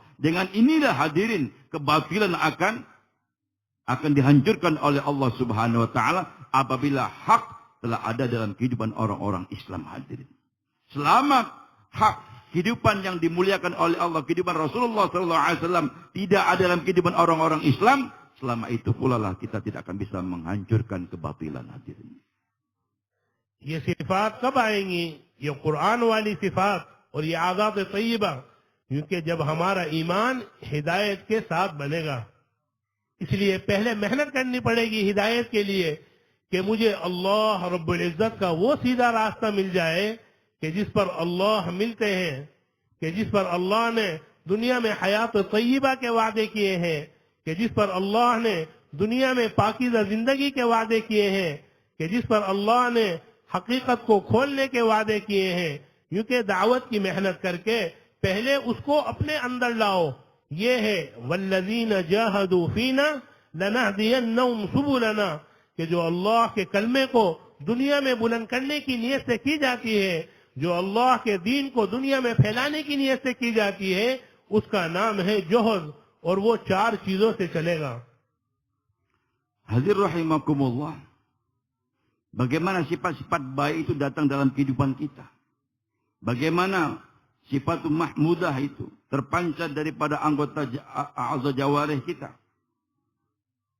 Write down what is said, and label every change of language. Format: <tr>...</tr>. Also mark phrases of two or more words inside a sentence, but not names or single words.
<id>Dengan inilah, hadirin, kebatilan akan dihancurkan oleh Allah</id> <ar>سبحانه وتعالى</ar> <id>apabila hak telah ada dalam kehidupan orang-orang Islam, hadirin. Selama hak kehidupan yang dimuliakan oleh Allah, kehidupan Rasulullah SAW tidak ada dalam kehidupan orang-orang Islam, selama itu pula lah kita tidak akan bisa menghancurkan kebatilan, hadirin.</id> <hi>ये सिफात कब आएंगी? ये कुरान वाली सिफात और ये आज़ाद तय्यबा, क्योंकि जब हमारा ईमान हिदायत के साथ बनेगा। इसलिए पहले मेहनत करनी पड़ेगी हिदायत के लिए, कि मुझे अल्लाह</hi> <ar>رب العزة</ar> <hi>का वो सीधा रास्ता मिल जाए कि जिस पर अल्लाह मिलते हैं, कि जिस पर अल्लाह ने दुनिया में हयात तय्यबा के वादे किए हैं, कि जिस पर अल्लाह ने दुनिया में पाकीज़ा जिंदगी के वादे किए हैं, कि जिस पर अल्लाह ने हकीकत को खोलने के वादे किए हैं। क्योंकि दावत की मेहनत करके पहले उसको अपने अंदर लाओ। ये है</hi> <ar>والذين جاهدوا فينا لنهدينهم سبلنا,</ar> <hi>कि जो अल्लाह के कलमे को दुनिया में बुलंद करने की नीयत से की जाती है, जो अल्लाह के दीन को दुनिया में फैलाने की नीयत से की जाती है, उसका नाम है जोहद, और वो 4 चीजों से चलेगा।</hi> <id>Hadir rahimakumullah. Bagaimana sifat-sifat baik itu datang dalam kehidupan kita. Bagaimana sifat mahmudah itu terpancar daripada anggota</id> <ar>أعضاء جوارح</ar> <id>kita.</id>